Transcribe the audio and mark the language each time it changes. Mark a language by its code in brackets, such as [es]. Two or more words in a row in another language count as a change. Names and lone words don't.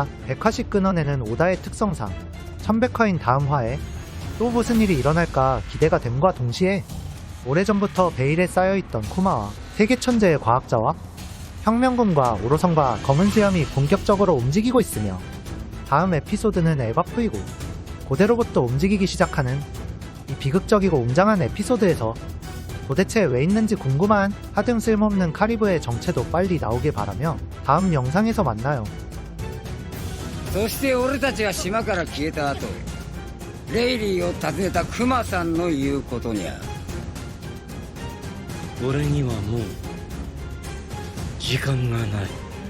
[ko] 100화씩 끊어내는 오다의 특성상 1100화인 다음 화에 또 무슨 일이 일어날까 기대가 됨과 동시에 오래전부터 베일에 쌓여있던 쿠마와 세계천재의 과학자와 혁명군과 오로성과 검은 수염이 본격적으로 움직이고 있으며 다음 에피소드는 에바프이고 고대로부터 움직이기 시작하는 이 비극적이고 웅장한 에피소드에서 도대체 왜 있는지 궁금한 하등 쓸모없는 카리브의 정체도 빨리 나오길 바라며 다음 영상에서 만나요. [ja] そして俺たちが島から消えた後、レイリーを訪ねたクマさんの言うことにゃ。俺にはもう時間がない。